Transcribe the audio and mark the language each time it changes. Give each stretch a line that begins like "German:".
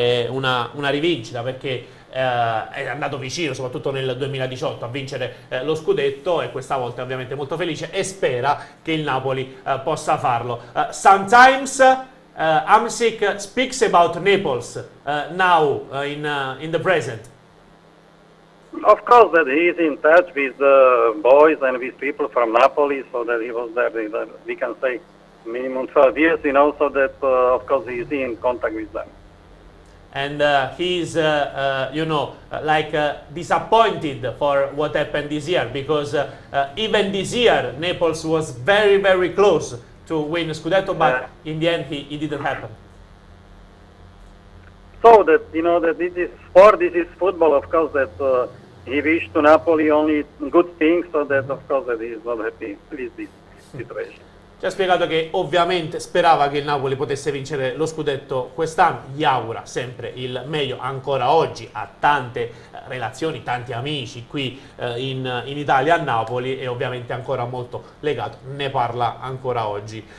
Italian: Una rivincita, perché è andato vicino soprattutto nel 2018 a vincere lo scudetto, e questa volta è ovviamente molto felice e spera che il Napoli possa farlo.
English: Sometimes Hamsik speaks about Naples now in the present. Of course that he is in touch with the boys and with people from Napoli, so that he was there, we can say minimum 12 years, you know, so that of course he is in contact with them. And he's, you know, like disappointed for what happened this year, because even this year Naples was very, very close to win Scudetto, but in the end it didn't happen. So that, you know, that this is sport, this is football, of course, that he wished to Napoli only good things, so that of course that he is not happy with this situation.
Italian: Ci ha spiegato che ovviamente sperava che il Napoli potesse vincere lo scudetto quest'anno, gli augura sempre il meglio ancora oggi, ha tante relazioni, tanti amici qui in Italia a Napoli e ovviamente ancora molto legato, ne parla ancora oggi.